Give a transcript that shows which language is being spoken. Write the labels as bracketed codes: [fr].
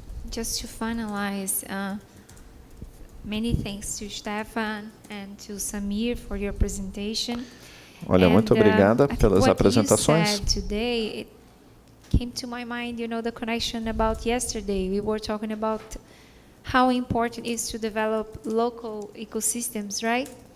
[en] Just to finalize, many thanks to Stefan and to Samir for your presentation. [pt] Olha, muito obrigada pelas apresentações. [en] Today, it came to my mind, the connection about yesterday. We were talking about how important it is to develop local ecosystems, right?